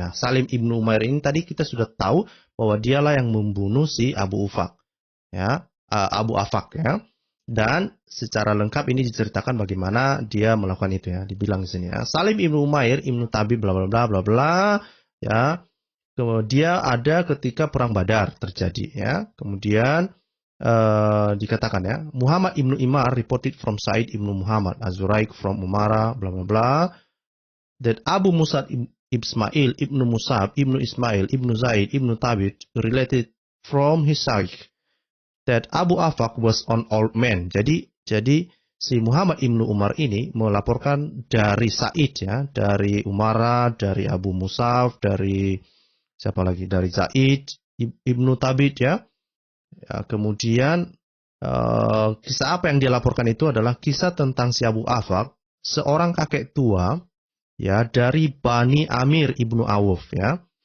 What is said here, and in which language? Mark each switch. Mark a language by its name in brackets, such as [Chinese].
[Indonesian] Nah, Salim Ibnu Umair ini tadi kita sudah tahu bahwa dialah yang membunuh si Abu Afaq. Ya, Abu Afaq ya. Dan secara lengkap ini diceritakan bagaimana dia melakukan itu ya. Dibilang di sini ya. Salim Ibnu Umair, Ibnu Tabib bla bla bla bla bla ya. Kemudian ada ketika perang Badar terjadi ya. Kemudian dikatakan ya, [English] Muhammad Ibnu Imar reported from Said Ibnu Muhammad Az-Zuraik from Umara bla bla bla that Abu Musab Ismail Ibnu Musab Ibnu Ismail Ibnu Zaid Ibnu Tabit related from his side that Abu Afaq was an old man. [Indonesian] Jadi si Muhammad Ibnu Umar ini melaporkan dari Said ya, dari Umara, dari Abu Musab, dari siapa lagi? Dari Zaid Ibnu Tabit ya. Ya, kemudian kisah apa yang dia laporkan itu adalah kisah tentang si Abu Afaq, seorang kakek tua ya dari Bani Amir Ibnu Auf ya.